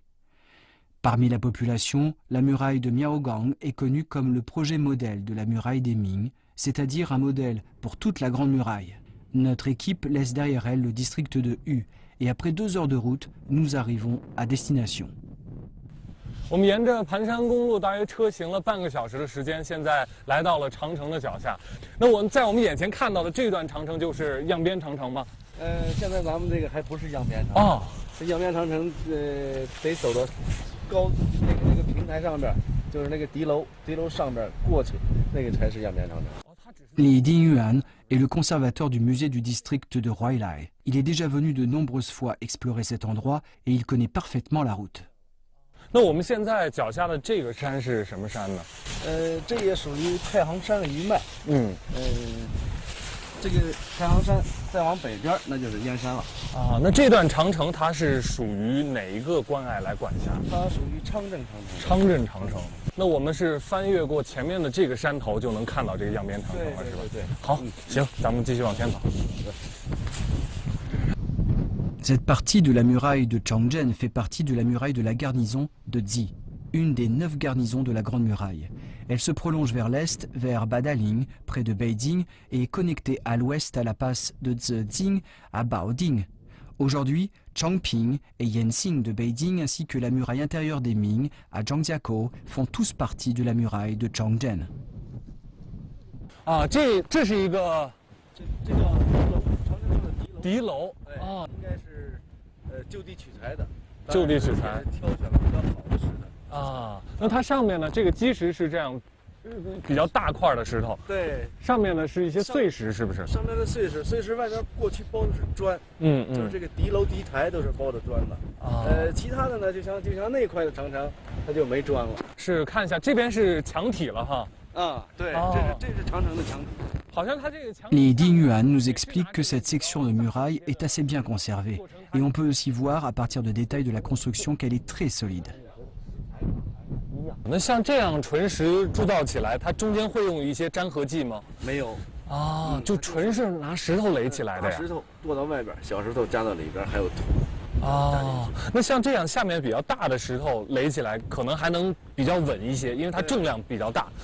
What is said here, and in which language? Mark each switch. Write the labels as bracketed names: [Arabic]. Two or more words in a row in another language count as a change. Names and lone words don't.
[French] Parmi la population, la muraille de Miaogang est connue comme le projet modèle de la muraille des Ming, c'est-à-dire un modèle pour toute la Grande Muraille. Notre équipe laisse derrière elle le district de Hu, et après 2 heures de route, nous arrivons à destination. [Chinese] 我们沿着盘山公路大约车行了半个小时的时间，现在来到了长城的脚下。那我们在我们眼前看到的这段长城就是样边长城吗？现在咱们这个还不是样边长城。这样边长城得走到高那个平台上边，就是那个敌楼上边过去，那个才是样边长城。 [French] Li Dingyuan est le conservateur du musée du district de Huailai. Il est déjà venu de nombreuses fois explorer cet endroit et il connaît parfaitement la route. [Chinese] 那我们现在脚下的这个山是什么山呢？这也属于太行山余脉。这个太行山再往北边那就是燕山了。那这段长城它是属于哪一个关隘来管辖？它属于昌镇长城。昌镇长城。那我们是翻越过前面的这个山头就能看到这个样边长城了，是吧？对。好，行，咱们继续往前走。 [French] Cette partie de la muraille de Changzhen fait partie de la muraille de la garnison de Zi. une des 9 garnisons de la Grande Muraille. Elle se prolonge vers l'est, vers Badaling, près de Beijing, et est connectée à l'ouest à la passe de Zhejiang à Baoding. Aujourd'hui, Chongping et Yanxing de Beijing ainsi que la muraille intérieure des Ming à Zhangjiakou font tous partie de la muraille de Chongzhen. [Chinese] 啊，这是一个这叫敌楼啊，应该是就地取材的，就地取材，挑选了比较好的石头啊。那它上面呢，这个基石是这样，比较大块的石头，对，上面呢是一些碎石，是不是？上面的碎石，碎石外面过去包的是砖，就是这个敌楼敌台都是包的砖的。啊，其他的呢，就像那块的长城，它就没砖了。是，看一下这边是墙体了哈。 [French] Les Ding Yuan nous expliquent que cette section de muraille est assez bien conservée. Et on peut aussi voir à partir de détails de la construction qu'elle est très solide. [Chinese] 那像这样纯石铸造起来，它中间会用一些粘合剂吗？没有啊，就纯是拿石头垒起来的呀。石头剁到外边，小石头加到里边，还有土。哦，那像这样下面比较大的石头垒起来，可能还能比较稳一些，因为它重量比较大。